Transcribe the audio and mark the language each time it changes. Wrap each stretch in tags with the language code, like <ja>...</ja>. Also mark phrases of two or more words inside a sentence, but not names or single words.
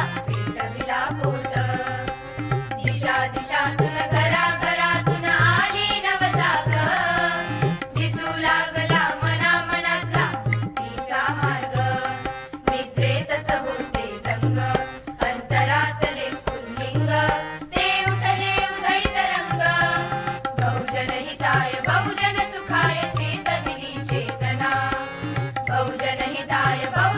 <mr>पेटविला पोत दिशा दिशातून घराघरातून आली नवजाग दिसू लागला मना मनातला मुक्तीचा मार्ग निद्रेतच होते संग अंतरातले स्फुल्लिंग ते उठले उधळीत रंग</mr> <sa>बहुजन हिताय बहुजन सुखाय</sa> <mr>चेतविली चेतना</mr> <sa>बहुजन हिताय</sa>